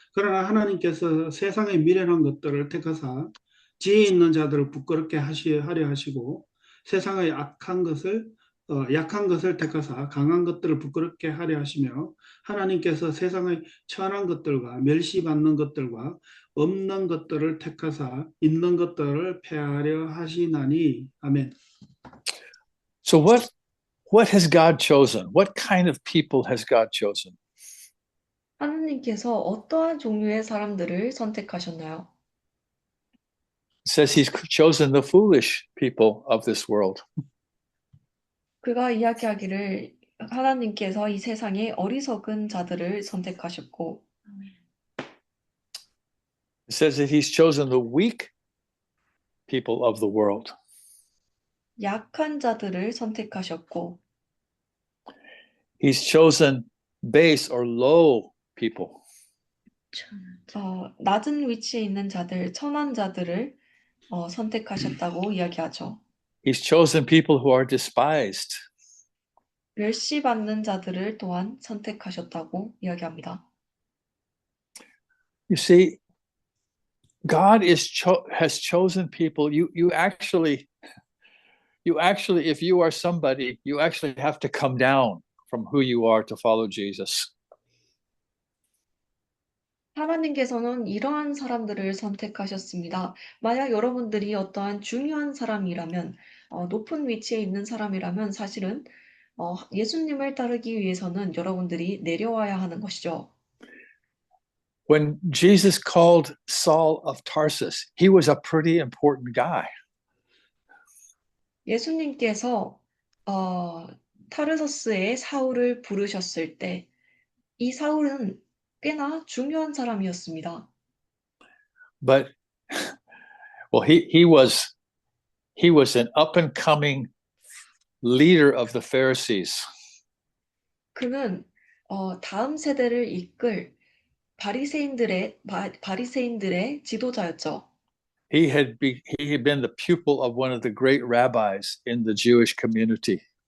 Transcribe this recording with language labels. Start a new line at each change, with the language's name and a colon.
Korean: 그러나 하나님께서 세상의 미련한 것들을 택하사 지혜 있는 자들을 부끄럽게 하려 하시고 세상의 악한 것을 약한 것을 택하사 강한 것들을 부끄럽게 하려 하시며 하나님께서 세상의 천한 것들과 멸시받는 것들과 없는 것들을 택하사 있는 것들을 폐하려 하시나니 아멘.
English: So what has God chosen? What kind of people has God chosen?
Korean: 하나님께서 어떠한 종류의 사람들을 선택하셨나요?
English: It says he's chosen the foolish people of this world.
Korean: 그가 이야기하기를 하나님께서 이 세상의 어리석은 자들을 선택하셨고
English: It says that he's chosen the weak people of the world.
Korean: 약한 자들을 선택하셨고
English: He's chosen base or low people.
Korean: 낮은 위치에 있는 자들, 천한 자들을 선택하셨다고 이야기하죠.
English: He's chosen people who are despised.
Korean: 멸시받는 자들을 또한 선택하셨다고 이야기합니다.
English: You see, God has chosen people. You actually, if you are somebody, you actually have to come down from who you are to follow Jesus.
Korean: 하나님께서는 이러한 사람들을 선택하셨습니다. 만약 여러분들이 어떠한 중요한 사람이라면, 높은 위치에 있는 사람이라면 사실은 예수님을 따르기 위해서는 여러분들이 내려와야 하는 것이죠.
English: When Jesus called Saul of Tarsus, he was a pretty important guy.
Korean: 예수님께서 타르서스의 사울을 부르셨을 때 이 사울은 꽤나 중요한 사람이었습니다.
English: But well, he was an up and coming leader of the Pharisees.
Korean: 그는 다음 세대를 이끌 바리새인들의 지도자였죠.
English: He had been the pupil of one of the great rabbis in the Jewish community.